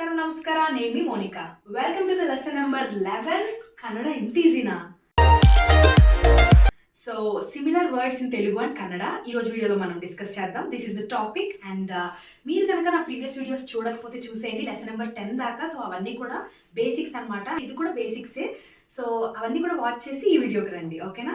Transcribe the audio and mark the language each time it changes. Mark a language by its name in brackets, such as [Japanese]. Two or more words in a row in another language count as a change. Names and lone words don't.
[Kannada] ನಮಸ್ಕಾರ, ನೇಮಿ ಮೋನಿಕಾ. [English] welcome to the lesson number 11 ಕನ್ನಡ ಇಂತ ಈಸಿನಾ. so similar words in Telugu and Kannada [Telugu] ఈ రోజు వీడియోలో మనం డిస్కస్ చేద్దాం. [English] this is the topic and [Telugu] మీరు కనుక నా [English] previous videos [Telugu] చూడకపోతే చూసేయండి, [English] lesson number 10 [Telugu] దాకా. సో అవన్నీ కూడా బేసిక్స్ అనమాట, ఇది కూడా బేసిక్సే. సో అవన్నీ కూడా వాచ్ చేసి ఈ వీడియోకి రండి, ఓకేనా?